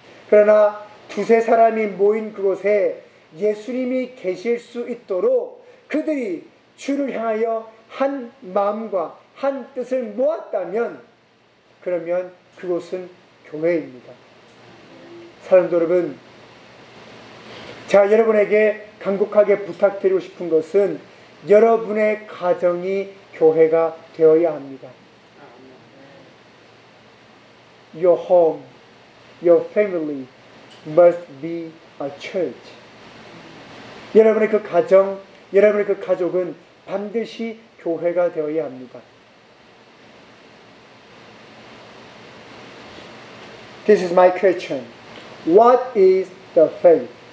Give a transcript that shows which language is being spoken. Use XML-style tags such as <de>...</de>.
<ko>그러나 두세 사람이 모인 그곳에 예수님이 계실 수 있도록 그들이 주를 향하여 한 마음과 한 뜻을 모았다면, 그러면 그곳은 교회입니다. 사랑하는 여러분, 제가 여러분에게 간곡하게 부탁드리고 싶은 것은 여러분의 가정이 교회가 되어야 합니다.</ko> <en>Your home, your family must be a church.</en> <ko>여러분의 그 가정, 여러분의 그 가족은 반드시 교회가 되어야 합니다.</ko> <en>This is my question. What is the faith?</en>